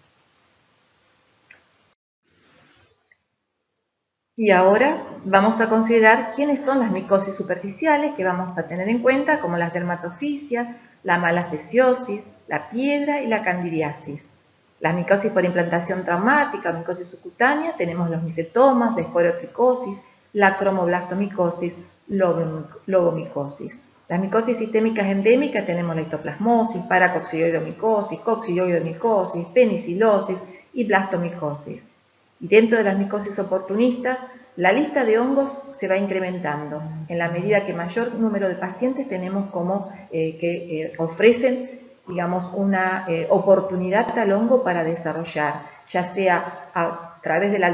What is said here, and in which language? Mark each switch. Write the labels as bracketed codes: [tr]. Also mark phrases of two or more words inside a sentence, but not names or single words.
[es] Y ahora vamos a considerar quiénes son las micosis superficiales que vamos a tener en cuenta, como las dermatofisias, la malacesiosis, la piedra y la candidiasis. Las micosis por implantación traumática o micosis subcutánea tenemos los micetomas, desforotricosis, la cromoblastomicosis, lobomicosis. Las micosis sistémicas endémicas tenemos la histoplasmosis, paracoccidioidomicosis, coccidioidomicosis, penicilosis y blastomicosis. Y dentro de las micosis oportunistas, la lista de hongos se va incrementando en la medida que mayor número de pacientes tenemos que ofrecen, digamos, una oportunidad al hongo para desarrollar, ya sea a través de la